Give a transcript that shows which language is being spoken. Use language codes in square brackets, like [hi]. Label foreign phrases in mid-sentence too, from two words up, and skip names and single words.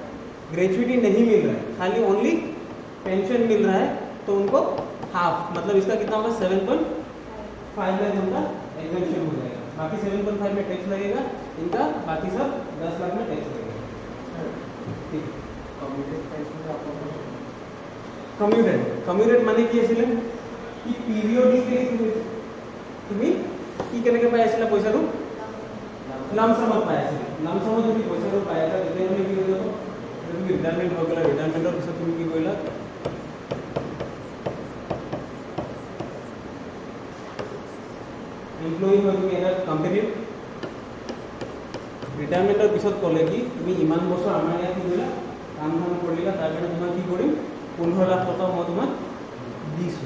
[hi] अगर ग्रेचुइटी नहीं मिल रहा है, खाली ओनली पेंशन मिल रहा है, तो उनको हाफ, मतलब इसका कितना होगा 7.5 लाख उनका एग्जेम्पशन हो जाएगा। बाकी 7.5 में टैक्स लगेगा इनका, बाकी सब 10 लाख में टैक्स लगेगा। ठीक है। [as] कम्यूटेड মানে কি আছিল কি পিৰিয়ডিকলি তুমি কি কেনেকৈ পাই আছিলা পইচাটো লামসামত পাই আছিলা। লামসামত যদি পইচাটো পাই আছা তেতিয়াহ'লে কি হৈ যাব, তুমি ৰিটায়াৰমেণ্ট হৈ গ'লা, ৰিটায়াৰমেণ্টৰ পিছত তুমি কি কৰিলা এমপ্লয়ী হৈ তুমি এটা কোম্পানীৰ ৰিটায়াৰমেণ্টৰ পিছত ক'লে কি তুমি ইমান বছৰ আমাৰ ইয়াত কি কৰিলা কাম ধাম কৰিলা, তাৰ কাৰণে তোমাক কি কৰিম 15 লাখ টকা মই তোমাক দিছোঁ।